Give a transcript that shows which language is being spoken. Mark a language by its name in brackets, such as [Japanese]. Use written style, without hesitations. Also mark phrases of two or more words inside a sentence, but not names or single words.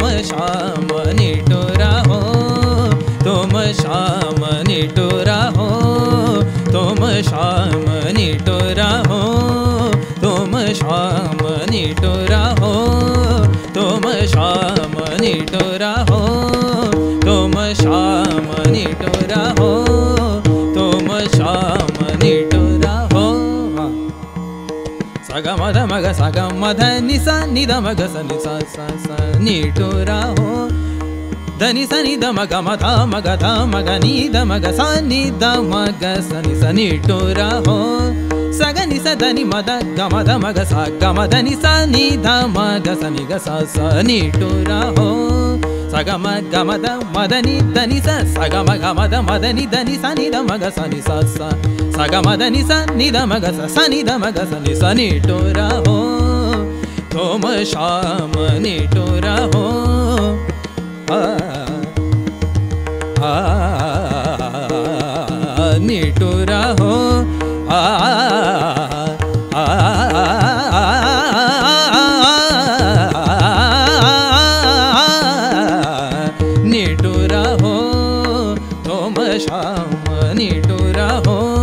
[Hindi] श्याम निठुरा हो, तुम श्याम निठुरा हो, तुम श्याम निठुरा हो, तुम श्याम निठुरा हो, तुम श्याम निठुरा हो, तुम श्याम निठुरा हो, तुम श्याम निठुरा हो, सगम ध म ग सगम ध नि सा नि ध म ग सा नि सा सा सा निठुरा हो, धनि सा नि ध म ग म ध म ग ध म ग नि ध म ग सा नि ध म ग सा नि सा निठुरा हो, सग नि सा ध नि म ध ग म ध म ग सा ग म ध नि सा नि ध म ग सा नि ग सा सा निठुरा हो, सग म ग म ध म ध नि ध नि सा सग म ग म ध म ध नि ध नि सा नि ध म ग सा नि सा सा सग म ध नि सा नि ध म ग सा सा नि ध म ग सा नि सा निठुरा हो, तुम श्याम निठुरा हो, निठुरा हो, निठुरा हो, तुम श्याम निठुरा हो,